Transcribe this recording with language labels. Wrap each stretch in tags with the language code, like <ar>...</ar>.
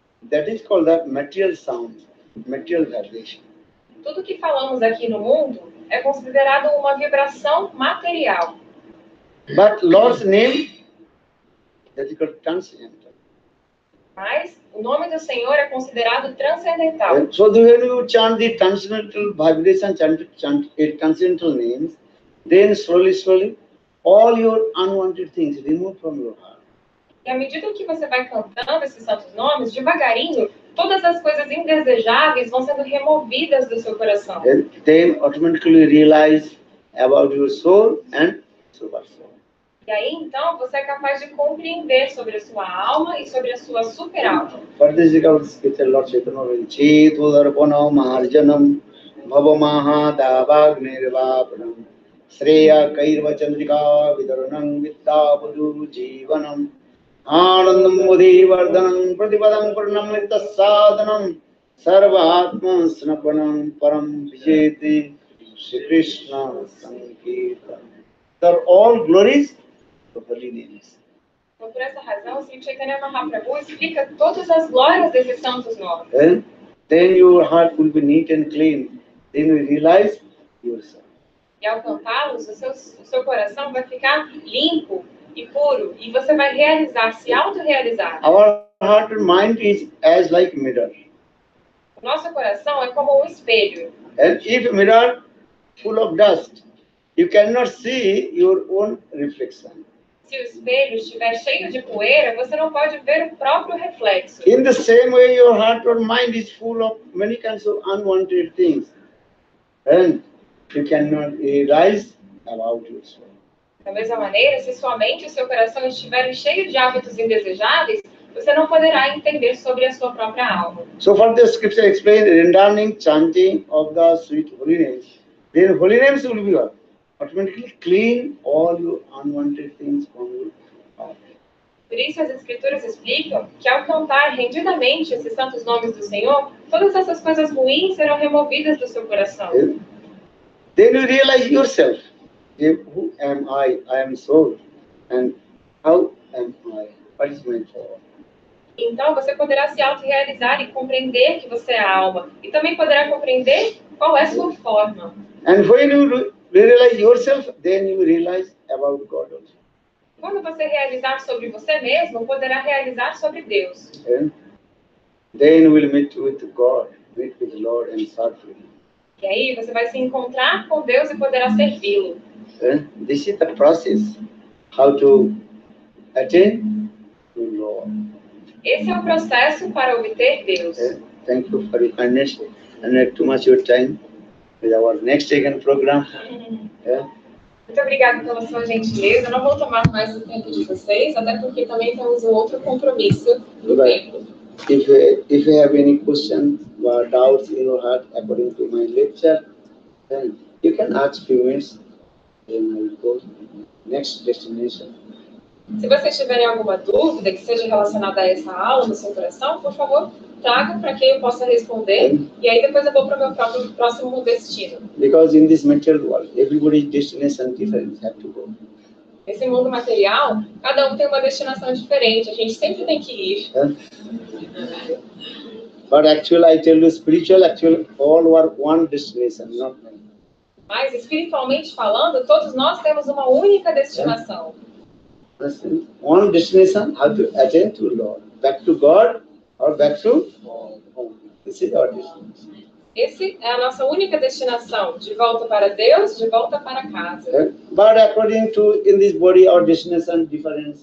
<en>That is called the material sound, material vibration.</en> <pt>Tudo que falamos aqui no mundo é considerado uma vibração material.</pt> <en>But Lord's name, that is called transcendental.</en> <pt>Mas o nome do Senhor é considerado transcendental.</pt> <en>So when you chant the transcendental vibration, chant transcendental names, then slowly, all your unwanted things remove from your heart.</en> <pt>E à medida que você vai cantando esses santos nomes, devagarinho, todas as coisas indesejáveis vão sendo removidas do seu coração.</pt> <en>And then automatically realize about your soul and super soul.</en> <pt>E aí, então, você é capaz de compreender sobre a sua alma e sobre a sua super-alma.</pt> <en>For this regard, scripture Lord Chaitanya will</en> <sa>Chetu Darpana Marjanam Bhava Mahadavagnirvapanam Sreya Kairva Chandrika Vidaranam Vittapadu Jivanam Anandam Mudivardhanam Pratipadam Purnamrita Sadhanam Sarvatma Snapanam Param Vijeti Shri Krishna Sankirtan.</sa> <en>They're all glories of holy names.</en> <pt>Então, por essa razão, o Sri Chaitanya Mahaprabhu explica todas as glórias desses santos nomes.</pt> <en>Then your heart will be neat and clean. Then you realize yourself.</en> <pt>E ao cantá-los, o seu coração vai ficar limpo e puro. E você vai realizar, se autorrealizar.</pt> <en>Our heart and mind is as like mirror.</en> <pt>O nosso coração é como um espelho.</pt> <en>And if mirror full of dust, you cannot see your own reflection.</en> <pt>Se o espelho estiver cheio de poeira, você não pode ver o próprio reflexo.</pt> <en>In the same way, your heart or mind is full of many kinds of unwanted things. And you cannot realize about yourself.</en> <pt>Da mesma maneira, se sua mente e seu coração estiverem cheios de hábitos indesejáveis, você não poderá entender sobre a sua própria alma.</pt> <en>So for the scripture explain rendering, chanting of the sweet holy names. Then holy names will be what? Automatically clean all your unwanted things from your heart.</en> <pt>Por isso as escrituras explicam que ao cantar rendidamente esses santos nomes do Senhor, todas essas coisas ruins serão removidas do seu coração.</pt> <en>Then you realize yourself. Who am I? I am soul. And how am I? What is my form?</en> <pt>Então você poderá se autorrealizar e compreender que você é a alma. E também poderá compreender qual é a sua forma.</pt> <en>And when you realize yourself, then you realize about God also.</en> <pt>Quando você realizar sobre você mesmo, poderá realizar sobre Deus.</pt> <en>And then you will meet with God, meet with the Lord and serve Him.</en> <pt>E aí você vai se encontrar com Deus e poderá servi-lo.</pt> <en>And this is the process how to attain to Lord.</en> <pt>Esse é o processo para obter Deus.</pt> <en>Thank you for your kindness and not too much your time with our next second program.</en> <pt>Muito obrigada pela sua gentileza. Eu não vou tomar mais o tempo de vocês, até porque também temos um outro compromisso no tempo.</pt> <en>If you have any questions or doubts in your heart according to my lecture, then you can ask few minutes. Then I will go to the next destination.</en> <pt>Se vocês tiverem alguma dúvida que seja relacionada a essa aula no seu coração, por favor, tragam para que eu possa responder. E aí depois eu vou para o meu próximo destino.</pt> <en>Because in this material world, everybody's destination different, have to go.</en> <pt>Nesse mundo material, cada um tem uma destinação diferente. A gente sempre tem que ir.</pt> <en>But actually, I tell you, spiritual, actually, all were one destination, not many.</en> <pt>Mas, espiritualmente falando, todos nós temos uma única destinação.</pt> <en>Understand? One destination, how to attain to Lord. Back to God or back to home. This is our destination.</en> <pt>Essa é a nossa única destinação, de volta para Deus, de volta para casa.</pt> <en>Okay? But according to in this body, our destination different.</en>